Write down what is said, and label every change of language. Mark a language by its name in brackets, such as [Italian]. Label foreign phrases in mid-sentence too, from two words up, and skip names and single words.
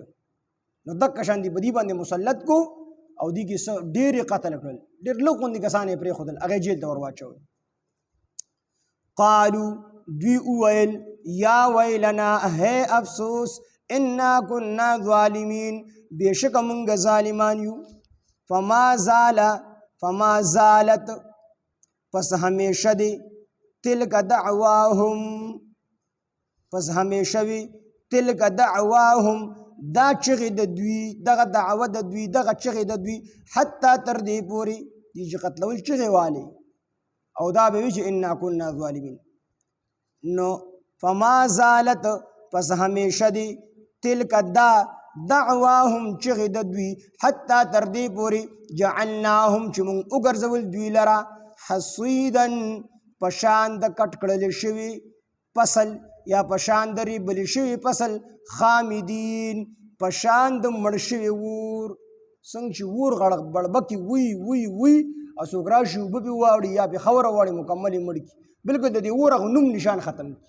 [Pashto] نو دقه شان دي په دې باندې مسلط کو او دې کې ډېرې قتل کړل ډېر لږ غوندې کسان یې پرېښودل هغه جیل ته ور واچول. قالو دوی وویل [Arabic] یا ویلنا [Pashto] ہے افسوس [Arabic] انا کنا ظالمین [Pashto] بېشکه مونږ ظالمان یو. [Arabic] فما زالت [Pashto] پس همیشه دی [Arabic] تلک دعواهم [Pashto] پس همیشه وي [Arabic] تلک دعواهم [Pashto] دا چغې د دوی دغه دعوه د دوی دغه چغې د دوی حتی تر دې پورې دي چې قتلول چغې والي او دا به وي چې [Arabic] انا کنا ظالمین. [Pashto] نو [Arabic] فما زالت [Pashto] پس همیشه دی تلک دا دعواهم چغې د دوی حتی تر دې پورې جعلناهم چې مونږ وګرځول دوی لره حصیدا پشان د کټ کړل شوي فصل یا پشان د ریبل شوي فصل خامدین پشان د مړ شوي ور څنګه چې ور بړبکې وی وی وی او څوک راشي اوبه پې واوړي یا پې خاوره واړي مکمل یې مړ کړي بلکل د دې ور هغه نوم نشان ختم کړي.